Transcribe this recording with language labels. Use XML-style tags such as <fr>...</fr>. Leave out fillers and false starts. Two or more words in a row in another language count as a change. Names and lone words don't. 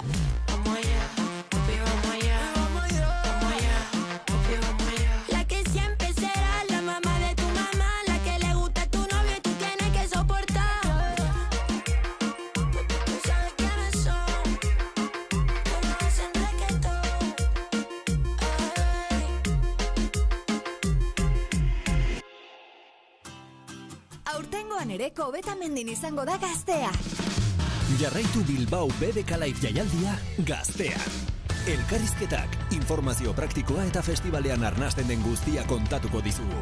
<es>Vamos allá, papi, vamos allá, vamos allá, papi, vamos allá. La que siempre será la mamá de tu mamá, la que le gusta a tu novio y tú tienes que soportar. Tú sabes quiénes son, que no hacen reggaetón.</es> <eu>Aurtengoan ere Kobetamendin izango da gaztea. Jarraitu Bilbao BBK Live jaialdia gaztean. Elkarrizketak, informazio praktikoa eta festivalean arnasten den guztia kontatuko dizugu.</eu>